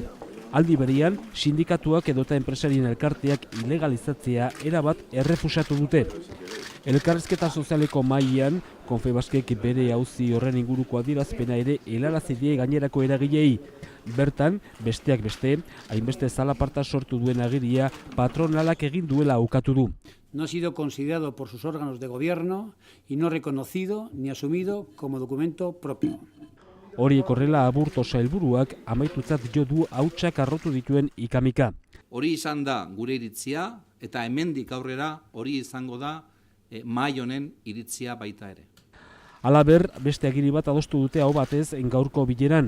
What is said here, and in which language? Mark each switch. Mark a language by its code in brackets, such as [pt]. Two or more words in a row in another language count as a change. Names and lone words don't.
[eu] Aldi berean, sindikatuak edota enpresarien elkarteak ilegalizatzea erabat errefusatu dute. Elkarrizketa sozialeko mahaian, Confebaskek bere auzi horren inguruko adierazpena ere helarazi die gainerako eragilei. Bertan, besteak beste, hainbeste zalaparta sortu duen agiria patronalak egin duela ukatu du. [es] No ha sido considerado por sus órganos de gobierno y no reconocido ni asumido como documento propio. [eu] Horiek horrela Aburto sailburuak amaitutzat jo du hautsak arrotu dituen ikamika. Hori izan da gure iritzia eta hemendik aurrera hori izango da mahai honen iritzia baita ere. Halaber, beste agiri bat adostu dute aho batez gaurko bileran.